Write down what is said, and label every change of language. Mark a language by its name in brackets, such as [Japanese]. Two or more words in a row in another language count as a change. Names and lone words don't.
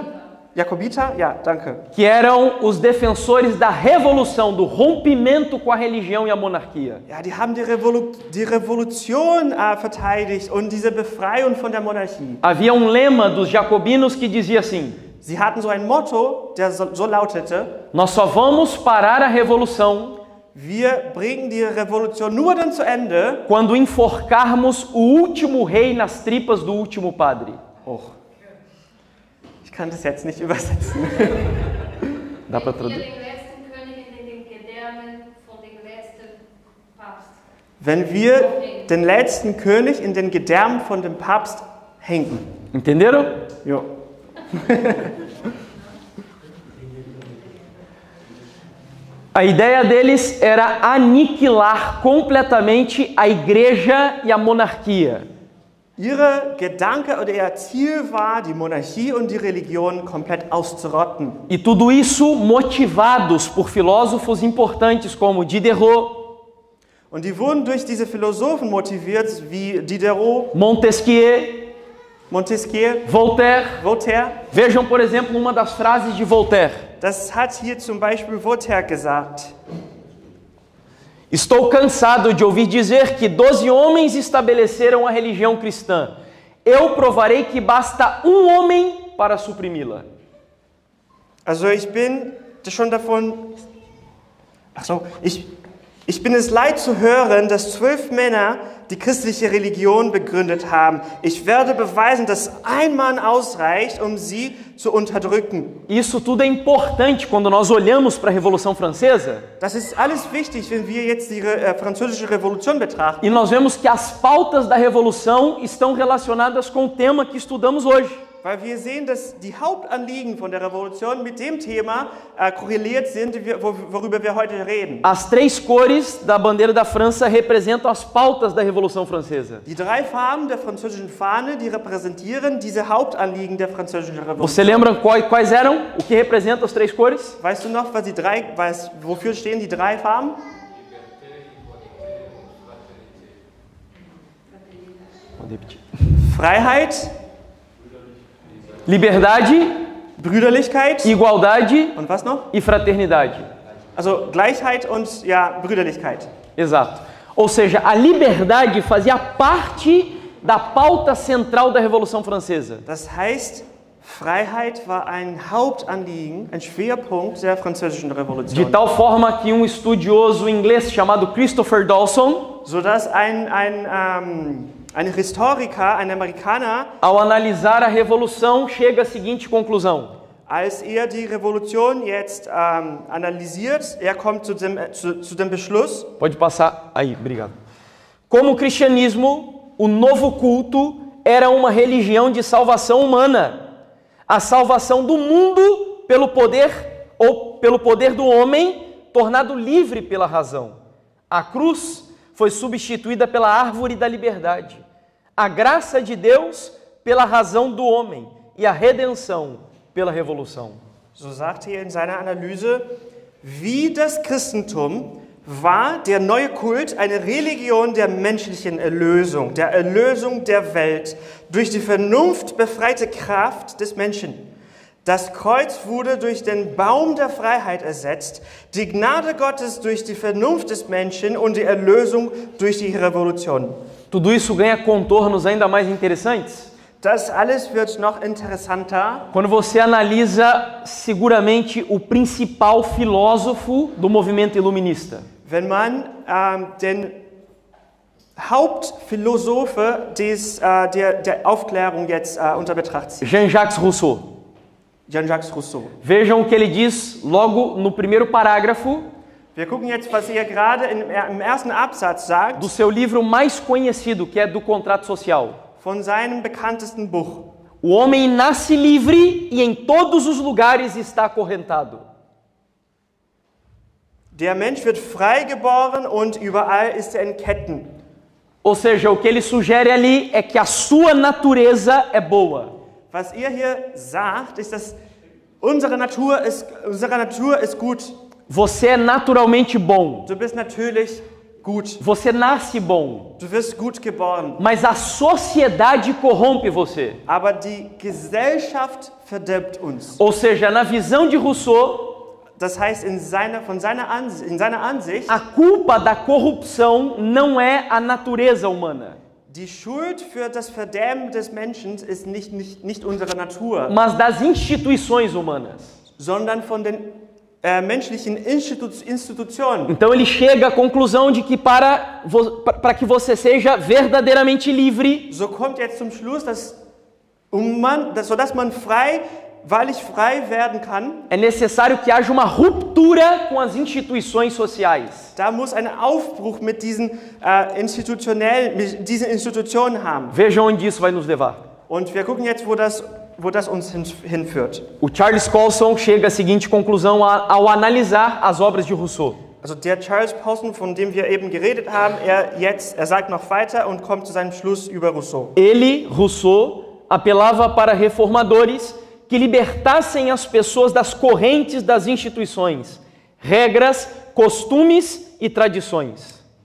[German] Jakobiter? Ja, danke. [Portuguese] Que eram os defensores da revolução, do rompimento com a religião e a monarquia. [German] Ja, die haben die Revolution verteidigt und diese Befreiung von der Monarchie. [Portuguese] Havia um lema dos jacobinos que dizia assim: [German] Sie hatten so ein Motto, der so lautete: [Portuguese] nós só vamos parar a revolução [German] Wir bringen die Revolution nur dann zu Ende, [Portuguese] quando enforcarmos o último rei nas tripas do último padre. [German] oh, ich kann das jetzt nicht übersetzen. [Portuguese] Dá para [German] Wir [Portuguese] traduzir? [German] den letzten König in den Gedärmen von dem letzten Papst. Wenn wir den letzten König in den Gedärmen von dem Papst hängen. [Portuguese] Entenderam? [German] Jo. [Portuguese] A ideia deles era aniquilar completamente a igreja e a monarquia. [German] Ihre Gedanke oder ihr Ziel war, die Monarchie und die Religion komplett auszurotten. [Portuguese] E tudo isso motivados por filósofos importantes como Diderot, [German] Und die wurden durch diese Philosophen motiviert, wie Diderot, [Portuguese] Montesquieu, [German] Montesquieu, [Portuguese] Voltaire. [German] Voltaire. [Portuguese] Vejam, por exemplo, uma das frases de Voltaire. [German] Das hat hier zum Beispiel Voltaire gesagt. [Portuguese] Estou cansado de ouvir dizer que 12 homens estabeleceram a religião cristã. Eu provarei que basta um homem para suprimi-la. [German] Also ich bin schon davon... Ich bin es leid zu hören, dass 12 Männer die christliche Religion begründet haben. Ich werde beweisen, dass ein Mann ausreicht, um sie zu unterdrücken. [Portuguese] Isso tudo é importante quando nós olhamos para a Revolução Francesa [German] Das ist alles wichtig, wenn wir jetzt die französische Revolution betrachten. [Portuguese] e nós vemos que as pautas da Revolução estão relacionadas com o tema que estudamos hoje. [German] Weil wir sehen, dass die Hauptanliegen von der Revolution mit dem Thema korreliert sind, worüber wir heute reden. [Portuguese] As 3 cores da bandeira da França representam as pautas da Revolução Francesa. [German] Die 3 Farben der französischen Fahne, die repräsentieren diese Hauptanliegen der französischen Revolution. [Portuguese] Você lembra quais eram? O que representa as 3 cores? [German] Weißt du noch, wofür stehen die 3 Farben? Freiheit, [Portuguese] Liberdade, [German] Brüderlichkeit [Portuguese] igualdade [German] und was noch? [Portuguese] e fraternidade. [German] Also Gleichheit und ja, Brüderlichkeit. [Portuguese] Exato. Ou seja, a liberdade fazia parte da pauta central da Revolução Francesa. [German] Das heißt, Freiheit war ein Hauptanliegen, ein Schwerpunkt der französischen [Portuguese] De [German] Revolution. [Portuguese] tal forma que um estudioso inglês chamado Christopher Dawson, [German] Sodass ein Historiker, ein Amerikaner, [Portuguese] ao analisar a Revolução, chega à seguinte conclusão: [German] als die Revolution jetzt analysiert, kommt zu dem Beschluss, [Portuguese] pode passar aí, obrigado. Como o cristianismo, o novo culto era uma religião de salvação humana, a salvação do mundo pelo poder do homem, tornado livre pela razão. A cruz foi substituída pela árvore da liberdade, a graça de Deus pela razão do homem e a redenção pela revolução. [German] so sagt er in seiner Analyse, Wie das Christentum war der neue Kult eine Religion der menschlichen Erlösung, der Erlösung der Welt durch die Vernunft befreite Kraft des Menschen. Das Kreuz wurde durch den Baum der Freiheit ersetzt, die Gnade Gottes durch die Vernunft des Menschen und die Erlösung durch die Revolution. [Portuguese] Tudo isso ganha contornos ainda mais interessantes [German] Das alles wird noch interessanter, [Portuguese] quando você analisa seguramente o principal filósofo do movimento iluminista. [German] wenn man den Hauptphilosophe der Aufklärung jetzt unter Betracht zieht. [Portuguese] Jean-Jacques Rousseau. [German] Jean-Jacques Rousseau. [Portuguese] Vejam o que ele diz logo no primeiro parágrafo [German] Wir gucken jetzt, was er gerade im ersten Absatz sagt [Portuguese] do seu livro mais conhecido, que é do Contrato Social. [German] von seinem bekanntesten Buch. [Portuguese] O homem nasce livre e em todos os lugares está acorrentado. [German] Der Mensch wird frei geboren und überall ist er in Ketten. [Portuguese] Ou seja, o que ele sugere ali é que a sua natureza é boa. [German] Was er hier sagt, ist, dass unsere Natur ist gut. [Portuguese] Você é naturalmente bom. [German] Du bist natürlich gut. [Portuguese] Você nasce bom. [German] Du wirst gut geboren. [Portuguese] Mas a sociedade corrompe você. [German] Aber die Gesellschaft verdirbt uns. [Portuguese] Ou seja, na visão de Rousseau, [German] Das heißt, in seiner Ansicht, [Portuguese] a culpa da corrupção não é a natureza humana, [German] die Schuld für das Verderben des Menschen ist nicht unsere Natur, [Portuguese] mas das instituições humanas. [German] sondern von den menschlichen Institutionen. [Portuguese] Então ele chega à conclusão de que para que você seja verdadeiramente livre, [German] So kommt jetzt zum Schluss, sodass man wahrlich frei werden kann, [Portuguese] é necessário que haja uma ruptura com as instituições sociais. [German] da muss ein Aufbruch mit diesen Institutionen haben. [Portuguese] Vejam onde isso vai nos levar. [German] Und wir gucken jetzt, wo das uns hinführt. [Portuguese] O Charles Colson chega à seguinte conclusão ao analisar as obras de Rousseau. [German] Also der Charles Colson, von dem wir eben geredet haben, er sagt noch weiter und kommt zu seinem Schluss über Rousseau. [Portuguese] Ele, Rousseau, apelava para reformadores que libertassem as pessoas das correntes das instituições, regras, costumes e tradições.